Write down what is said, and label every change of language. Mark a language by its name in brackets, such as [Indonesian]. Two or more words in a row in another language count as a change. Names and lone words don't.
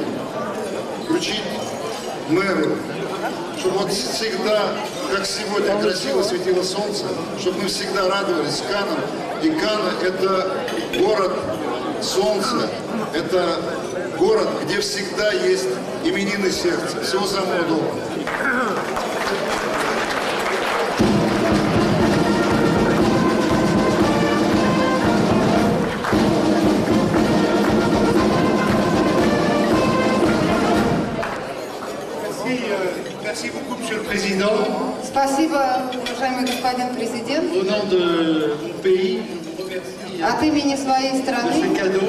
[Russian] Вручить мэру, чтобы вот всегда, как сегодня, красиво светило солнце, чтобы мы всегда радовались Каннам. И Канны – это город солнца, это город, где всегда есть именины сердца. Всего самого доброго. [French] Merci beaucoup, Monsieur le Président. [Russian] Спасибо, уважаемый господин президент. [French] Au nom de mon pays, je vous remercie [Russian] От имени своей [French] de ce [Russian] страны [French] cadeau.